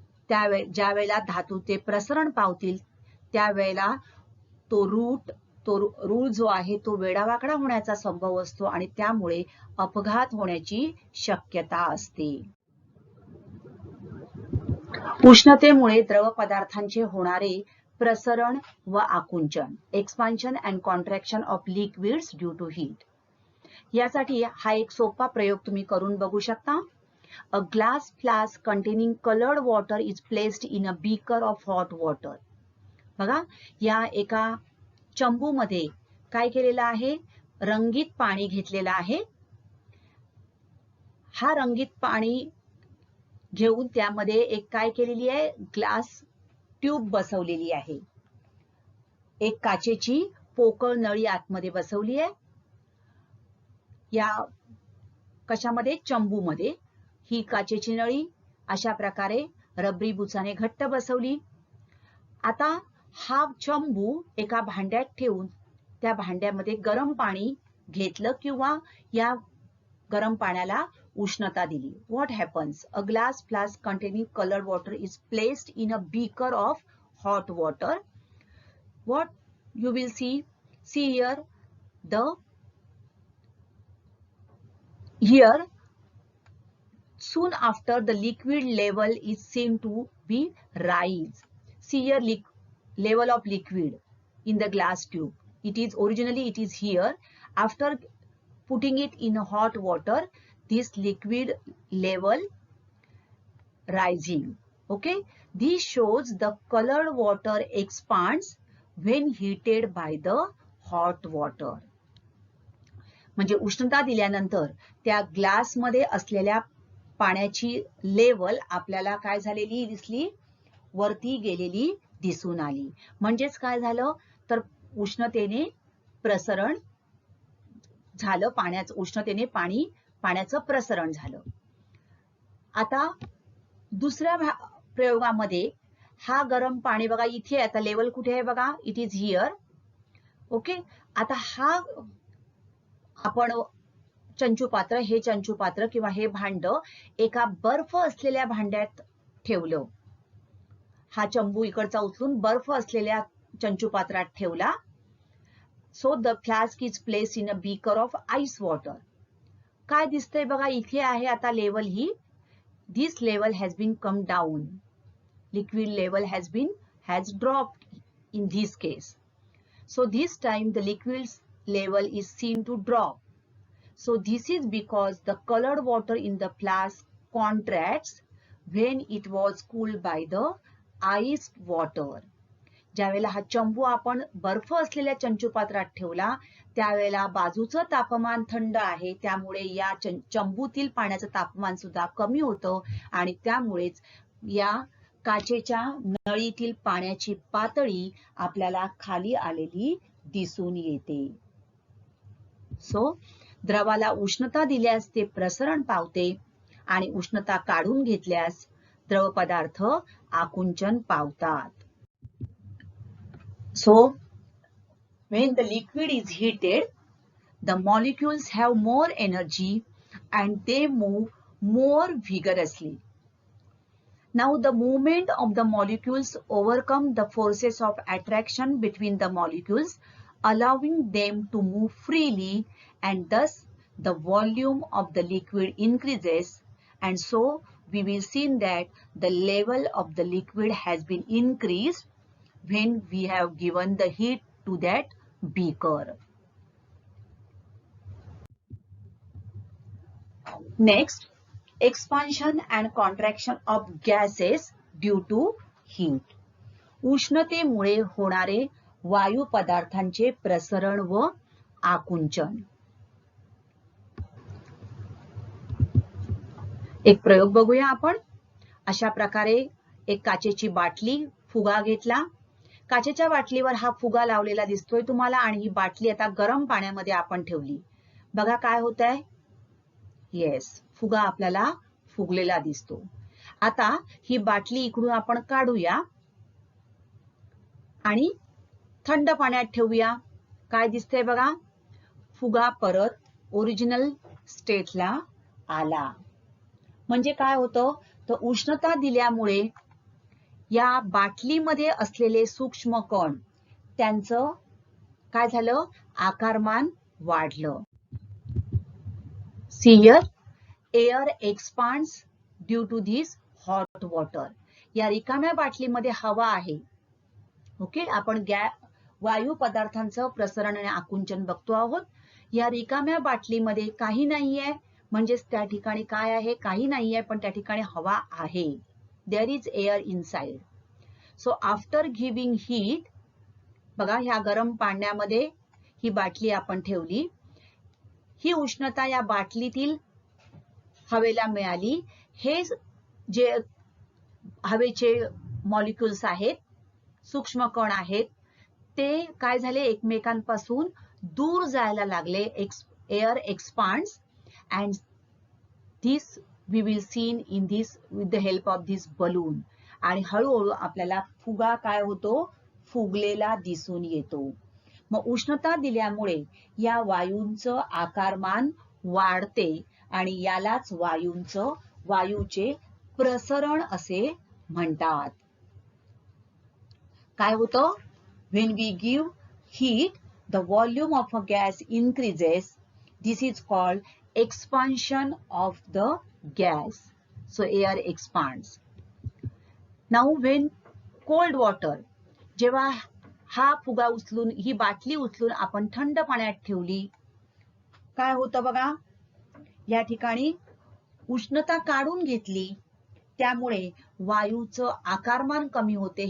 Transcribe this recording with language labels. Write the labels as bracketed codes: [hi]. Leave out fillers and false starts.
[mr] ज्या वेळेला धातूचे प्रसरण पावतील त्यावेळेला तो रूळ जो आहे तो वेडावाकडा होण्याचा संभव असतो आणि त्यामुळे अपघात होण्याची शक्यता असते. उष्णतेमुळे द्रव पदार्थांचे होणारे प्रसरण व आकुंचन, [en] Expansion and contraction of liquids due to heat. [mr] यासाठी हा एक सोपा प्रयोग तुम्ही करून बघू शकता. [en] A glass flask containing colored water is placed in a beaker of hot water. [mr] बघा, या एका चंबूमध्ये काय केलेलं आहे, रंगीत पाणी घेतलेलं आहे. हा रंगीत पाणी घेऊन त्यामध्ये एक काय केलेली आहे, ग्लास ट्यूब बसवलेली आहे. एक काचेची पोकळ नळी आतमध्ये बसवली आहे. या कशामध्ये, चंबूमध्ये. ही काचेची नळी अशा प्रकारे रबरी बुचाने घट्ट बसवली. आता हा चंबू एका भांड्यात ठेवून त्या भांड्यामध्ये गरम पाणी घेतलं किंवा या गरम पाण्याला उष्णता दिली. [en] What happens? A glass flask containing colored water is placed in a beaker of hot water. What you will see here, here soon after the liquid level is seen to be rise. See here level of liquid in the glass tube. It is originally it is here. After putting it in hot water, this liquid level rising. Okay, this shows the colored water expands when heated by the hot water. [mr] म्हणजे उष्णता दिल्यानंतर त्या glass मध्ये असलेल्या पाण्याची level आपल्याला काय झालेली दिसली, वरती गेलेली दिसून आली. म्हणजेच काय झालं तर उष्णतेने प्रसरण झालं, उष्णतेने पाण्याचं प्रसरण झालं. आता दुसऱ्या प्रयोगामध्ये हा गरम पाणी बघा इथे, आता लेवल कुठे आहे बघा, [en] It is here. [mr] ओके, आता हा आपण चंचुपात्र, हे चंचुपात्र किंवा हे भांड एका बर्फ असलेल्या भांड्यात ठेवलं. हा चंबू इकडचा उचलून बर्फ असलेल्या चंचुपात्रात ठेवला. [en] So the flask is place in a beaker of ice water. [mr] काय दिसतंय बघा, इथे आहे आता level he, [en] This level has been come down. Liquid level has dropped in this case. So this time the liquid level is seen to drop. So this is because the colored water in the flask contracts when it was cooled by the ice water. [mr] ज्यावेळेला हा चंबू आपण बर्फ असलेल्या चंचुपात्रात ठेवला त्यावेळेला बाजूचं तापमान थंड आहे, त्यामुळे या चंबूतील पाण्याचं तापमान सुद्धा कमी होतं आणि त्यामुळेच या काचेच्या नळीतील पाण्याची पातळी आपल्याला खाली आलेली दिसून येते. सो द्रवाला उष्णता दिल्यास ते प्रसरण पावते आणि उष्णता काढून घेतल्यास द्रव पदार्थ आकुंचन पावतात. [en] So when the liquid is heated, the molecules have more energy and they move more vigorously. Now the movement of the molecules overcome the forces of attraction between the molecules, allowing them to move freely, and thus the volume of the liquid increases, and so we will see that the level of the liquid has been increased when we have given the heat to that beaker. Next, expansion and contraction of gases due to heat. [mr] उष्णतेमुळे होणारे वायू पदार्थांचे प्रसरण व आकुंचन. एक प्रयोग बघूया आपण. अशा प्रकारे एक काचेची बाटली, फुगा घेतला. काचेच्या बाटलीवर हा फुगा लावलेला दिसतोय तुम्हाला आणि ही बाटली आता गरम पाण्यामध्ये आपण ठेवली. बघा काय होत आहे. येस, फुगा आपल्याला फुगलेला दिसतो. आता ही बाटली इकडून आपण काढूया आणि थंड पाण्यात ठेवूया. काय दिसतंय बघा, फुगा परत ओरिजिनल स्टेटला आला. म्हणजे काय होतं तर उष्णता दिल्यामुळे या बाटलीमध्ये असलेले सूक्ष्म कण त्यांचं काय झालं, आकारमान वाढलं. [en] See here, air expands due to this hot water. [mr] या रिकाम्या बाटलीमध्ये हवा आहे. ओके, आपण वायू पदार्थांचं प्रसरण आणि आकुंचन बघतो आहोत. या रिकाम्या बाटलीमध्ये काही नाहीये, म्हणजेच त्या ठिकाणी काय आहे, काही नाहीये, पण त्या ठिकाणी हवा आहे. [en] There is air inside. So after giving heat, [mr] बघा ह्या गरम पाण्यामध्ये ही बाटली आपण ठेवली. ही उष्णता या बाटलीतील हवेला मिळाली. हे जे हवेचे मॉलिक्युल्स आहेत, सूक्ष्म कण आहेत, ते काय झाले, एकमेकांपासून दूर जायला लागले. [en] Air expands and this we will seen in this with the help of this balloon. [mr] आणि हळूहळू आपल्याला फुगा काय होतो, फुगलेला दिसून येतो. मग उष्णता दिल्यामुळे या वायूंचं आकारमान वाढते आणि यालाच वायूचे प्रसरण असे म्हणतात. काय होतं, [en] when we give heat the volume of a gas increases. This is called expansion of the gas. So air expands. Now when cold water, [mr] जेव्हा हा फुगा उचलून, ही बाटली उचलून आपण थंड पाण्यात ठेवली, काय होतं बघा, या ठिकाणी उष्णता काढून घेतली, त्यामुळे वायूचं आकारमान कमी होते.